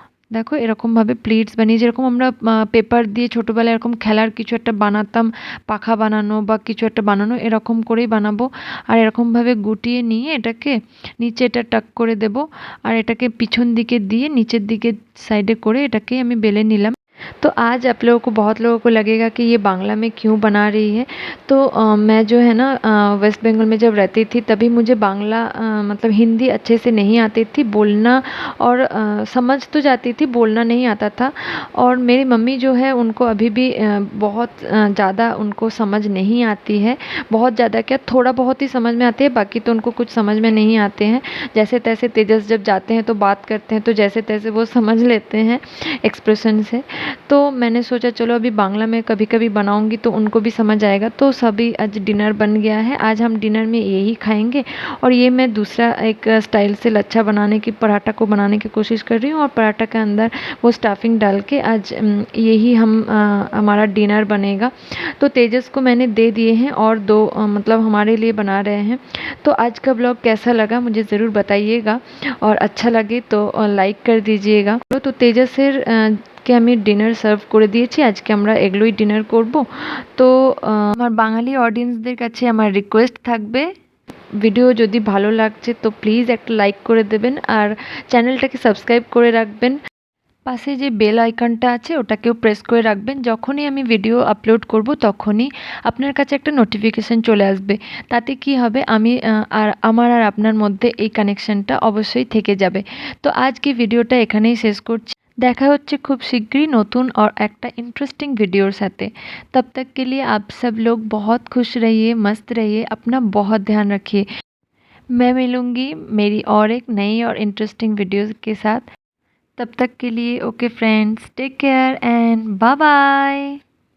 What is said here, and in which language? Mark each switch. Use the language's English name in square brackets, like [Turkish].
[Bangla] দেখো এরকমভাবে প্লেটস বানিয়ে, যেরকম আমরা পেপার দিয়ে ছোটোবেলায় এরকম খেলার কিছু একটা বানাতাম, পাখা বানানো বা কিছু একটা বানানো, এরকম করেই বানাবো। আর এরকমভাবে গুটিয়ে নিয়ে এটাকে নিচে এটা টাক করে দেব। আর এটাকে পিছন দিকে দিয়ে নিচের দিকে সাइडে করে এটাকে আমি बेले निलाम। [Hindi] तो आज आप लोगों को बहुत लोगों को लगेगा कि ये बांग्ला में क्यों बना रही है। तो मैं जो है ना वेस्ट बंगाल में जब रहती थी तभी मुझे बांग्ला मतलब हिंदी अच्छे से नहीं आती थी बोलना, और समझ तो जाती थी, बोलना नहीं आता था। और मेरी मम्मी जो है उनको अभी भी बहुत ज़्यादा उनको समझ नहीं आती है। बहुत ज़्यादा क्या, थोड़ा बहुत ही समझ में आती है, बाकी तो उनको कुछ समझ में नहीं आते हैं। जैसे तैसे तेजस जब जाते हैं तो बात करते हैं तो जैसे तैसे वो समझ लेते हैं एक्सप्रेशन से। तो मैंने सोचा चलो अभी बांग्ला में कभी कभी बनाऊंगी तो उनको भी समझ आएगा। तो सभी आज डिनर बन गया है, आज हम डिनर में यही खाएंगे। और ये मैं दूसरा एक स्टाइल से लच्छा बनाने की, पराठा को बनाने की कोशिश कर रही हूँ, और पराठा के अंदर वो स्टफिंग डाल के आज यही हमारा डिनर बनेगा। तो तेजस को मैंने दे दिए हैं और दो मतलब हमारे लिए बना रहे हैं। तो आज का ब्लॉग कैसा लगा मुझे ज़रूर बताइएगा, और अच्छा लगे तो लाइक कर दीजिएगा। [Bangla] तो तेजसेर কে আমি ডিনার সার্ভ করে দিয়েছি, আজকে আমরা এগুলোই ডিনার করব। তো আমার বাঙালি অডিয়েন্সদের কাছে আমার রিকোয়েস্ট থাকবে, ভিডিও যদি ভালো লাগছে তো প্লিজ একটা লাইক করে দেবেন, আর চ্যানেলটাকে সাবস্ক্রাইব করে রাখবেন। পাশে যে বেল আইকনটা আছে ওটাকেও প্রেস করে রাখবেন, যখনই আমি ভিডিও আপলোড করব তখনই আপনার কাছে একটা নোটিফিকেশান চলে আসবে। তাতে কি হবে, আমি আর আমার আর আপনার মধ্যে এই কানেকশানটা অবশ্যই থেকে যাবে। তো আজকে ভিডিওটা এখানেই শেষ করছি, দেখা হচ্ছে খুব शीघ्र नतून और एक इंटरेस्टिंग वीडियोर साथे। [Hindi] तब तक के लिए आप सब लोग बहुत खुश रहिए, मस्त रहिए, अपना बहुत ध्यान रखिए। मैं मिलूँगी मेरी और एक नई और इंटरेस्टिंग वीडियोज़ के साथ। तब तक के लिए okay friends, [English] Take care and bye bye.